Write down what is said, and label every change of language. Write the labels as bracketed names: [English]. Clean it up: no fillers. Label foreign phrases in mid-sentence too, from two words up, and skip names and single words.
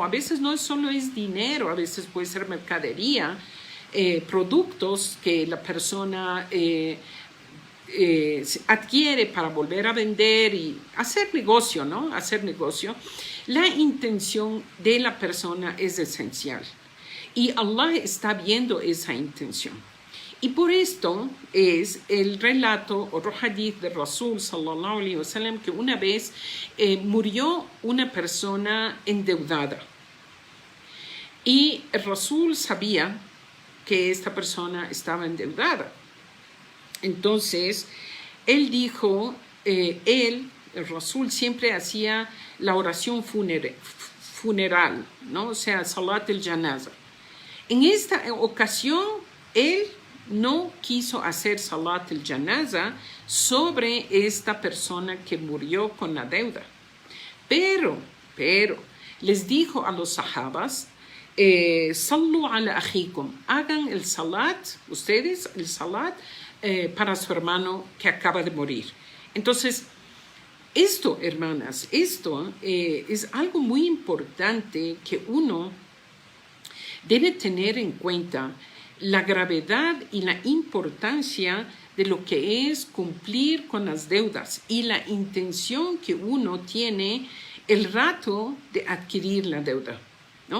[Spanish] A veces no solo es dinero, a veces puede ser mercadería, productos que la persona adquiere para volver a vender y hacer negocio, ¿no? Hacer negocio. La intención de la persona es esencial y Allah está viendo esa intención. Y por esto es el relato, otro hadith de Rasul [Arabic] صلى الله عليه وسلم, [Spanish] que una vez murió una persona endeudada. Y el Rasul sabía que esta persona estaba endeudada. Entonces, él dijo, el Rasul siempre hacía la oración funeral, ¿no? O sea, [Arabic] صلاة الجنازة. [Spanish] En esta ocasión, él no quiso hacer [Arabic] صلاة الجنازة [Spanish] sobre esta persona que murió con la deuda. Pero, les dijo a los sahabas, [Arabic] صلوا على أخيكم, [Spanish] hagan el salat, ustedes, el salat, para su hermano que acaba de morir. Entonces, esto, hermanas, esto es algo muy importante que uno debe tener en cuenta, la gravedad y la importancia de lo que es cumplir con las deudas y la intención que uno tiene el rato de adquirir la deuda, ¿no?